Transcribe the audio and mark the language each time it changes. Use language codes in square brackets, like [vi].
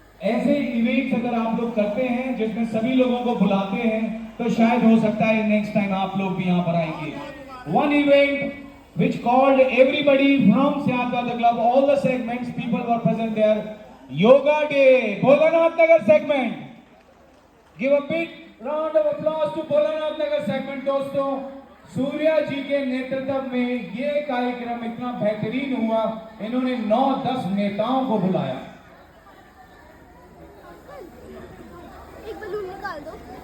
[hi] ऐसे इवेंट्स अगर आप लोग करते हैं जिसमें सभी लोगों को बुलाते हैं तो शायद हो सकता है नेक्स्ट टाइम आप लोग भी यहाँ पर आएंगे। [en] One event which called everybody from Syadwada Club, all the segments, people were present there. Yoga Day, Bholanath Nagar segment. Give a big round of applause to Bholanath Nagar segment दोस्तों। [hi] सूर्या जी के नेतृत्व में ये कार्यक्रम इतना बेहतरीन हुआ, इन्होंने 9-10 नेताओं को बुलाया। एक बलून निकाल दो।